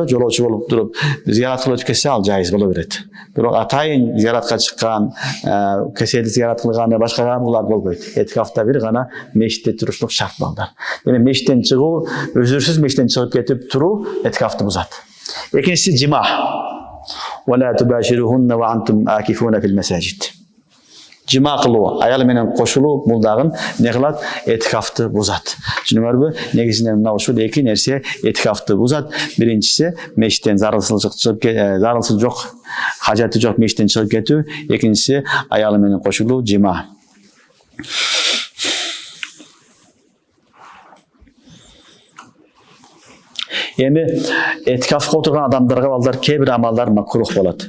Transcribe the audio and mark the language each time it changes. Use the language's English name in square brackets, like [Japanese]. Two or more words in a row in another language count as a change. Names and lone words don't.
[Kyrgyz] Жолоочу болуп туруп зиярат кылып өтүп кетсе, ал жайыз боло берет. Бирок атайын зияратка чыккан, кеселди зиярат кылган, башка булар болбойт. Этикафта бир гана мешитте турушлук шарт балдар. Эми мешиттен чыгуу, өзүрсүз мешиттен чыгып кетип туруу этикафты бузат. Экинчиси жима. [Arabic] ولا تباشروهن وأنتم آكفون في المساجد. [Kyrgyz] Жима кылуу, аял менен кошулуу бул дагы эмне кылат? Этикафты бузат. Түшүнүңөрбү? Негизинен мына ушул 2 нерсе этикафты бузат. Биринчиси мешиттен зарылсыз жок, хажаты жок мешиттен чыгып кетүү. Экинчиси аял менен кошулуу, жима. Эми этикафка отурган адамдарга балдар кээ бир амалдар макрух болот.